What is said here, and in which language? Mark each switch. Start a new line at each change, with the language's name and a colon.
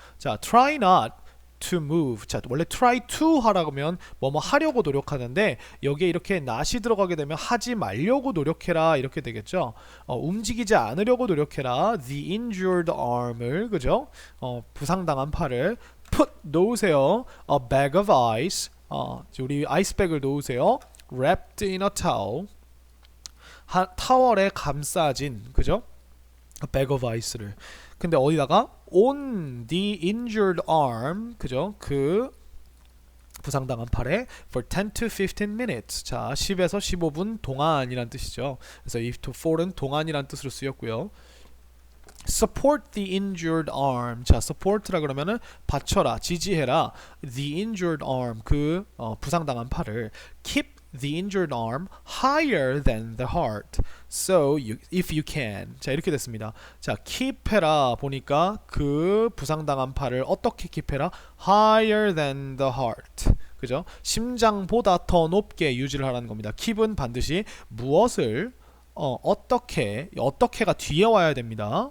English: 자, try not to move.
Korean: 자, 원래 try to 하라고 하면 뭐뭐 하려고 노력하는데 여기에 이렇게 not이 들어가게 되면 하지 말려고 노력해라 이렇게 되겠죠. 움직이지 않으려고 노력해라.
English: The injured arm을 그죠?
Korean: 부상당한 팔을 put 놓으세요.
English: A bag of ice.
Korean: 우리 아이스백을 놓으세요.
English: Wrapped in a towel.
Korean: 타월에 감싸진 그죠?
English: A bag of ice를.
Korean: 근데 어디다가
English: on the injured arm
Korean: 그죠? 그 부상당한 팔에
English: for 10 to 15 minutes.
Korean: 자, 10에서 15분 동안이란 뜻이죠. 그래서 if to for은 동안이란 뜻으로 쓰였고요.
English: Support the injured arm.
Korean: 자, support라 그러면은 받쳐라, 지지해라.
English: The injured arm
Korean: 그 부상당한 팔을
English: keep the injured arm higher than the heart. So if you can.
Korean: 자, 이렇게 됐습니다. 자, keep해라 보니까 그 부상당한 팔을 어떻게 keep해라?
English: Higher than the heart. 그죠?
Korean: 심장보다 더 높게 유지를 하라는 겁니다. keep은 반드시 무엇을 어떻게가 뒤에 와야 됩니다.